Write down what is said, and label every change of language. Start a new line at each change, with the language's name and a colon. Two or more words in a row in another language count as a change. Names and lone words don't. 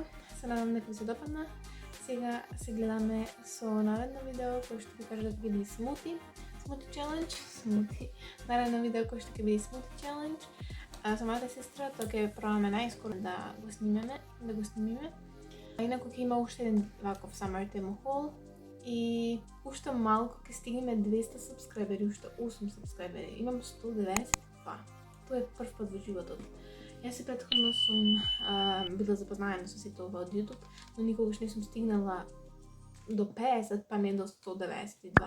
Macedonian: Се надам дека ви се допадна. Сега се гледаме со наредно видео кој што ви кажа дека ќе биде
English: smoothie challenge,
Macedonian: наредно видео кој што ќе биде
English: smoothie challenge.
Macedonian: Со мојата сестра тоа ќе пробаме најскоро да го снимиме. Инаку ќе има уште еден ваков
English: summer theme haul
Macedonian: и уште малку ќе стигнеме 200 сабскрајбери, уште 8 сабскрајбери. Имам 192. Тоа е прв пат во животот. Јас и претходно сум била запознаена со сите ова од YouTube, но никогаш не сум стигнала до 50, па не до 192.